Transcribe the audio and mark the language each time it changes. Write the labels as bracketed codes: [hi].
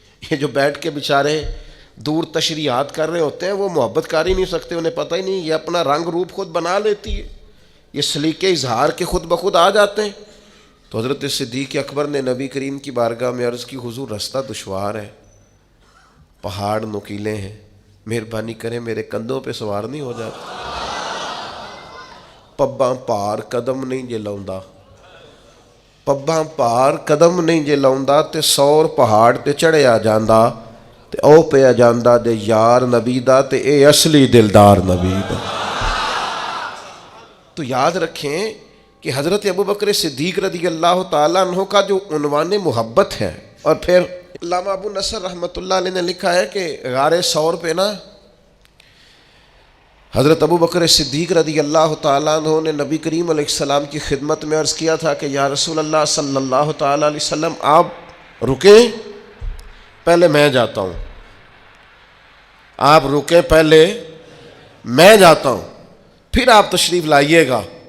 [ur] یہ جو بیٹھ کے بیچارے دور تشریحات کر رہے ہوتے ہیں وہ محبت کر ہی نہیں سکتے، انہیں پتہ ہی نہیں، یہ اپنا رنگ روپ خود بنا لیتی ہے، یہ سلیقے اظہار کے خود بخود آ جاتے ہیں. تو حضرت صدیق اکبر نے نبی کریم کی بارگاہ میں عرض کی، حضور رستہ دشوار ہے، پہاڑ نکیلے ہیں، مہربانی کریں میرے کندھوں پہ سوار نہیں ہو جاتا. [pa] پباں پار قدم نہیں جے لاؤندا، پباں پار قدم نہیں جے لاؤندا تے سور پہاڑ تے چڑھیا جاندا تے او پیا جاندا دے یار نبی دا تے اے اصلی دلدار نبی دا. [ur] تو یاد رکھیں کہ حضرت ابوبکر صدیق رضی اللہ تعالیٰ عنہ کا جو عنوان محبت ہے. اور پھر علامہ ابو نصر رحمۃ اللہ علیہ نے لکھا ہے کہ غار ثور پہ نا حضرت ابوبکر صدیق رضی اللہ تعالیٰ عنہ نے نبی کریم علیہ السلام کی خدمت میں عرض کیا تھا کہ یا رسول اللہ صلی اللہ تعالیٰ علیہ وسلم آپ رکیں، پہلے میں جاتا ہوں، آپ رکیں پہلے میں جاتا ہوں، پھر آپ تشریف لائیے گا.